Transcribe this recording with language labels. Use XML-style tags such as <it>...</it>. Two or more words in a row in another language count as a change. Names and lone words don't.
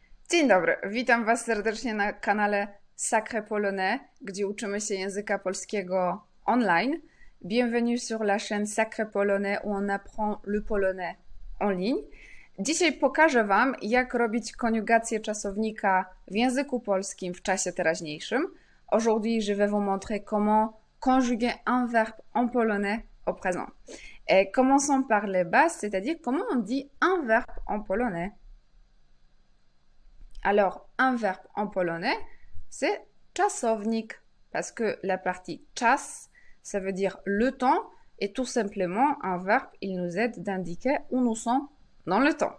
<pl>Dzień dobry, witam Was serdecznie na kanale Sacré Polonais, gdzie uczymy się języka polskiego online.</pl> <fr>Bienvenue sur la chaîne Sacré Polonais, où on apprend le polonais en ligne.</fr> <pl>Dzisiaj pokażę Wam, jak robić koniugację czasownika w języku polskim w czasie teraźniejszym.</pl> <fr>Aujourd'hui, je vais vous montrer comment conjuguer un verbe en polonais au présent. Et commençons par les bases, c'est-à-dire comment on dit un verbe en polonais. Alors, un verbe en polonais, c'est czasownik, parce que la partie czas, ça veut dire le temps, et tout simplement, un verbe, il nous aide d'indiquer où nous sommes dans le temps.</fr>